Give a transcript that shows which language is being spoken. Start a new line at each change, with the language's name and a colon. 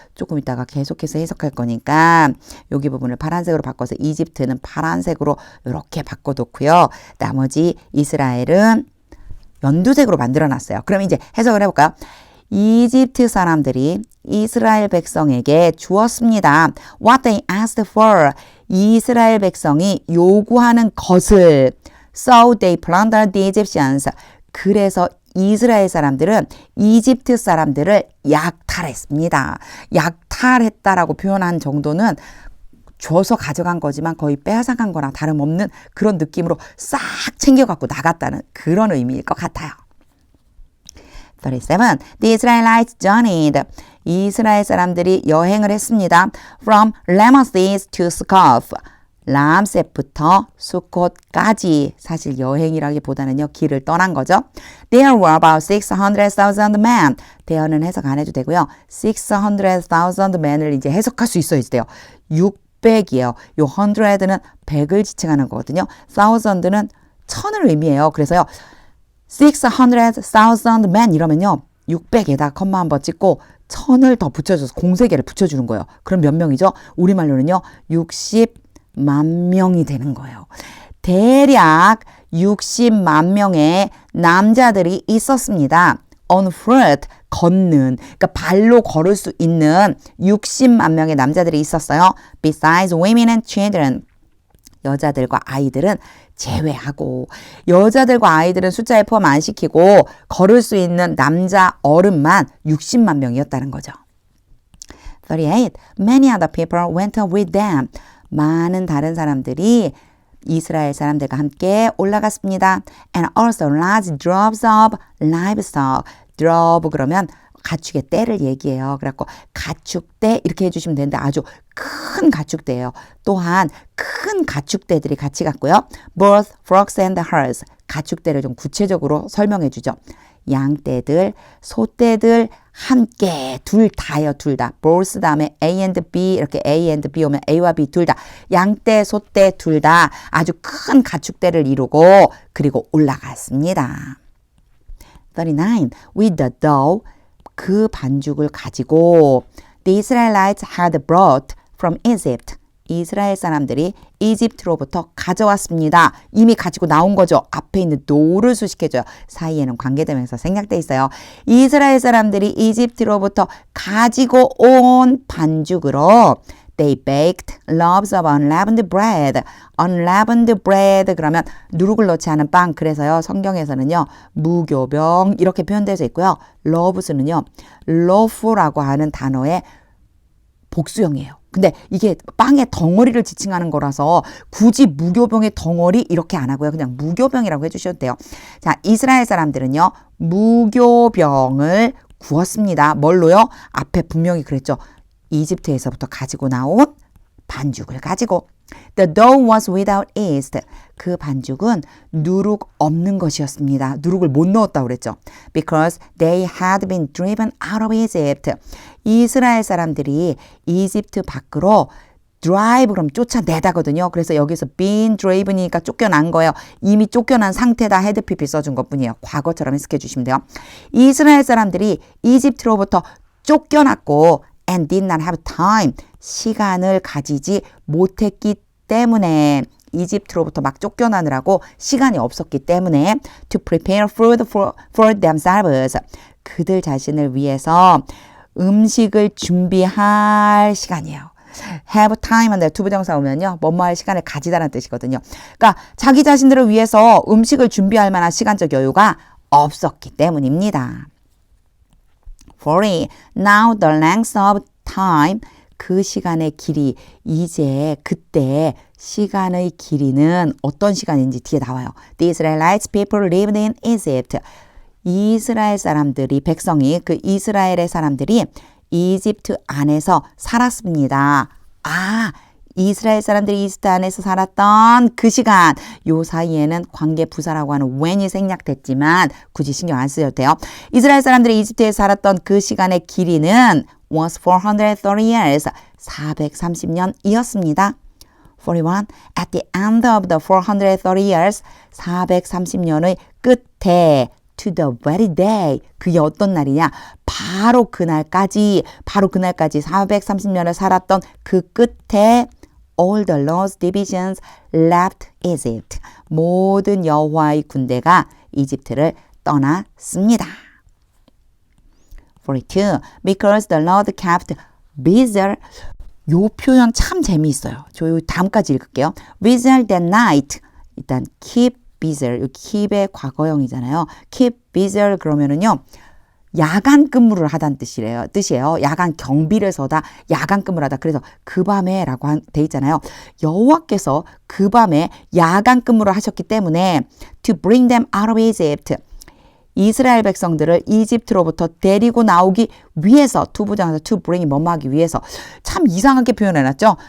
Korean: 조금 이따가 계속해서 해석할 거니까 여기 부분을 파란색으로 바꿔서 이집트는 파란색으로 이렇게 바꿔놓고요. 나머지 이스라엘은 연두색으로 만들어놨어요. 그럼 이제 해석을 해볼까요? 이집트 사람들이 이스라엘 백성에게 주었습니다.
English: What they asked for.
Korean: 이스라엘 백성이 요구하는 것을
English: So they plundered the Egyptians.
Korean: 그래서 이스라엘 사람들은 이집트 사람들을 약탈했습니다. 약탈했다라고 표현한 정도는 줘서 가져간 거지만 거의 빼앗아간 거나 다름없는 그런 느낌으로 싹 챙겨갖고 나갔다는 그런 의미일 것 같아요. 37.
English: The Israelites journeyed.
Korean: 이스라엘 사람들이 여행을 했습니다.
English: From Ramesses to Succoth.
Korean: 람셋부터 수콧까지 사실 여행이라기보다는요 길을 떠난 거죠.
English: There were about 600,000 men.
Korean: 대어는 해석 안 해도 되고요. 600,000 men을 이제 해석할 수 있어야 돼요. 600이에요. 요 100는 100을 지칭하는 거거든요. 1000는 1000을 의미해요. 그래서요. 600,000 men 이러면요. 600에다 컴마 한번 찍고 1000을 더 붙여줘서 공세개를 붙여주는 거예요. 그럼 몇 명이죠? 우리말로는요. 60만 명이 되는 거예요. 대략 60만 명의 남자들이 있었습니다.
English: On foot,
Korean: 걷는, 그러니까 발로 걸을 수 있는 60만 명의 남자들이 있었어요.
English: Besides women and children.
Korean: 여자들과 아이들은 제외하고 여자들과 아이들은 숫자에 포함 안 시키고 걸을 수 있는 남자 어른만 60만 명이었다는 거죠. 38.
English: Many other people went with them.
Korean: 많은 다른 사람들이 이스라엘 사람들과 함께 올라갔습니다.
English: And also large droves of livestock.
Korean: drove 그러면 가축의 떼를 얘기해요. 그래갖고 가축대 이렇게 해주시면 되는데 아주 큰 가축대예요. 또한 큰 가축대들이 같이 갔고요.
English: Both flocks and herds.
Korean: 가축대를 좀 구체적으로 설명해 주죠. 양떼들, 소떼들 함께 둘 다요. 둘 다. both 다음에 A and B 이렇게 A and B 오면 A와 B 둘 다. 양떼, 소떼 둘 다 아주 큰 가축대를 이루고 그리고 올라갔습니다. 39.
English: With the dough
Korean: 그 반죽을 가지고
English: The Israelites had brought from Egypt.
Korean: 이스라엘 사람들이 이집트로부터 가져왔습니다. 이미 가지고 나온 거죠. 앞에 있는 do를 수식해줘요. 사이에는 관계대명사 생략돼 있어요. 이스라엘 사람들이 이집트로부터 가지고 온 반죽으로
English: They baked loaves of unleavened bread.
Korean: unleavened bread 그러면 누룩을 넣지 않은 빵. 그래서요. 성경에서는요. 무교병 이렇게 표현되어 있고요. loaves는요. loaf라고 하는 단어의 복수형이에요. 근데 이게 빵의 덩어리를 지칭하는 거라서 굳이 무교병의 덩어리 이렇게 안 하고요. 그냥 무교병이라고 해주셔도 돼요. 자, 이스라엘 사람들은요. 무교병을 구웠습니다. 뭘로요? 앞에 분명히 그랬죠. 이집트에서부터 가지고 나온 반죽을 가지고
English: The dough was without yeast.
Korean: 그 반죽은 누룩 없는 것이었습니다. 누룩을 못 넣었다고 그랬죠.
English: Because they had been driven out of Egypt.
Korean: 이스라엘 사람들이 이집트 밖으로 drive 그럼 쫓아내다거든요. 그래서 여기서 been driven이니까 쫓겨난 거예요. 이미 쫓겨난 상태다 헤드 PP 써준 것뿐이에요. 과거처럼 해석해 주시면 돼요. 이스라엘 사람들이 이집트로부터 쫓겨났고
English: and did not have time.
Korean: 시간을 가지지 못했기 때문에 이집트로부터 막 쫓겨나느라고 시간이 없었기 때문에
English: to prepare food for themselves.
Korean: 그들 자신을 위해서 음식을 준비할 시간이에요. have time인데 투부정사 오면요. 뭐뭐 할 시간을 가지다라는 뜻이거든요. 그러니까 자기 자신들을 위해서 음식을 준비할 만한 시간적 여유가 없었기 때문입니다. 40.
English: Now the length of time
Korean: 그 시간의 길이 이제 그때 시간의 길이는 어떤 시간인지 뒤에 나와요.
English: The Israelites people lived in Egypt.
Korean: 이스라엘 사람들이 백성이 그 이스라엘의 사람들이 이집트 안에서 살았습니다. 아, 이스라엘 사람들이 이집트 안에서 살았던 그 시간 요 사이에는 관계 부사라고 하는 when이 생략됐지만 굳이 신경 안 쓰셔도 돼요. 이스라엘 사람들이 이집트에 살았던 그 시간의 길이는
English: was 430 years
Korean: 430년이었습니다. 41.
English: At the end of the 430 years
Korean: 430년의 끝에
English: to the very day
Korean: 그게 어떤 날이냐 바로 그날까지 430년을 살았던 그 끝에
English: all the Lord's divisions left Egypt
Korean: 모든 여호와의 군대가 이집트를 떠났습니다. 42.
English: Because the Lord kept busy
Korean: 요 표현 참 재미있어요. 저 다음까지 읽을게요.
English: busy that night 일단 keep busy keep의 과거형이잖아요.
Korean: keep busy 그러면은요. 야간 근무를 하다는 뜻이에요. 야간 경비를 서다, 야간 근무를 하다. 그래서 그 밤에 라고 돼 있잖아요. 여호와께서 그 밤에 야간 근무를 하셨기 때문에
English: to bring them out of Egypt.
Korean: 이스라엘 백성들을 이집트로부터 데리고 나오기 위해서 투부정에서 to bring이 뭐뭐하기 위해서 참 이상하게 표현해놨죠.